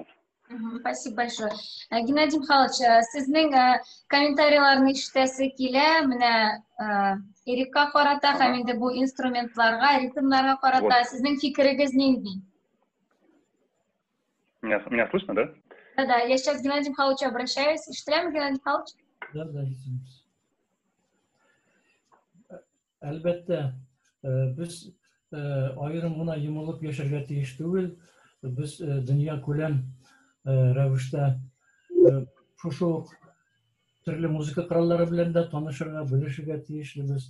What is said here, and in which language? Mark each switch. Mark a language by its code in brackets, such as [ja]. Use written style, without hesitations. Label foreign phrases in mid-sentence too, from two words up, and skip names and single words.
[ru] Спасибо большое. Геннадий Михайлович, [tt] sizning комментарийларны ишетәсе килә, менә иреккә карата һәм инде бу инструментларга, ритмнарга карата сезнең фикерегез нинди? [ru] Меня слышно, да? Да, я сейчас к Геннадию Михайловичу обращаюсь. [tt] Ишетеләме, Геннадий Михайлович? Да, ишетәбез. Әлбәттә, без айрым гына йомылып яшәргә тиеш түгел. Без дөнья күләм рәвештә шушы төрле музыка кораллары белән дә танышырга, белешергә тиешлебез.